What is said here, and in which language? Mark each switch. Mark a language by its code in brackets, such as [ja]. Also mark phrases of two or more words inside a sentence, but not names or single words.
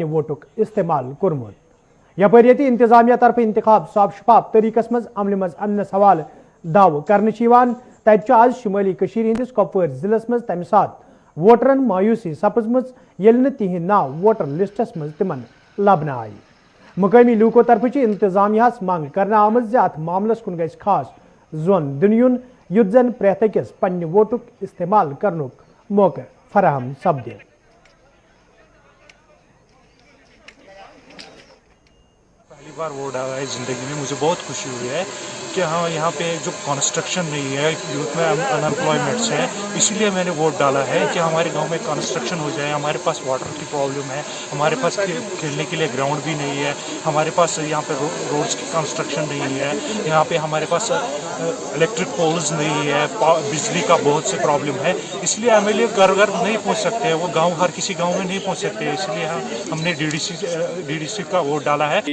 [ks] ووٹُک استعمال کوٚرمُت یپٲرۍ ییٚتہِ انتظامیہ طرف انتخاب صاف شفاف طریقس منٛز عملہِ منٛز اننس حوالہٕ دعوٕ کرنہٕ چھِ یِوان تتہِ چھُ آز شمٲلی کٔشیٖرِ ہٕنٛدِس کۄپوٲرۍ ضلعس منٛز تمہِ ساتہٕ ووٹرن مایوٗسی سپٕزمٕژ ییٚلہِ نہٕ تِہنٛدۍ ناو ووٹر لسٹس منٛز تِمن لبنہٕ آیہِ مقٲمی لوٗکو طرفہٕ چھِ انتظامیہس منٛگ کرنہٕ آمٕژ زِ اتھ معاملس کُن گژھِ خاص زون دِنہٕ یُن یُتھ زن پرٛٮ۪تھ أکِس پننہِ ووٹُک استعمال کرنُک موقعہٕ فراہم سپدِ [ur] پہلی بار ووٹ ڈالا ہے زندگی میں مجھے بہت خوشی ہوئی ہے کہ ہاں یہاں پہ جو کنسٹرکشن نہیں ہے یوتھ میں ان امپلائمنٹس ہے اسی لیے میں نے ووٹ ڈالا ہے کہ ہمارے گاؤں میں کنسٹرکشن ہو جائے ہمارے پاس واٹر کی پرابلم ہے ہمارے پاس کھیلنے کے لیے گراؤنڈ بھی نہیں ہے ہمارے پاس یہاں پہ روڈس کی کنسٹرکشن نہیں ہے یہاں پہ ہمارے پاس [en] electric poles [ur] نہیں ہے بجلی کا بہت سے پرابلم ہے اس لیے ایم ایل اے گھر گھر نہیں پہنچ سکتے وہ گاؤں ہر کسی گاؤں میں نہیں پہنچ سکتے اس لیے ہم نے ڈی ڈی سی کا ووٹ ڈالا ہے